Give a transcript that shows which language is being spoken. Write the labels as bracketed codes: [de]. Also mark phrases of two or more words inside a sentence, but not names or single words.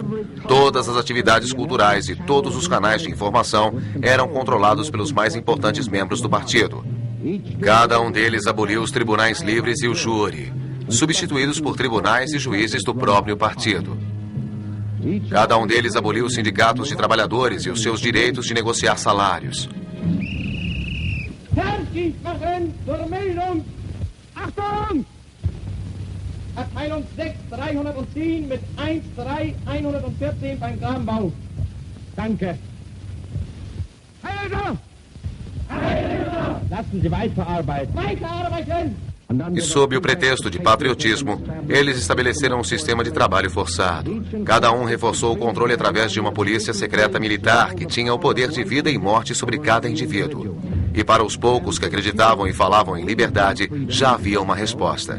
[pt] Todas as atividades culturais e todos os canais de informação eram controlados pelos mais importantes membros do partido. Cada um deles aboliu os tribunais livres e o júri, substituídos por tribunais e juízes do próprio partido. Cada um deles aboliu os sindicatos de trabalhadores e os seus direitos de negociar salários. [de] Abteilung 6, 310 mit 13114 beim Grambau. Danke. Lassen Sie weiterarbeiten. Weiterarbeiten! [pt] E sob o pretexto de patriotismo, eles estabeleceram um sistema de trabalho forçado. Cada um reforçou o controle através de uma polícia secreta militar que tinha o poder de vida e morte sobre cada indivíduo. E para os poucos que acreditavam e falavam em liberdade, já havia uma resposta.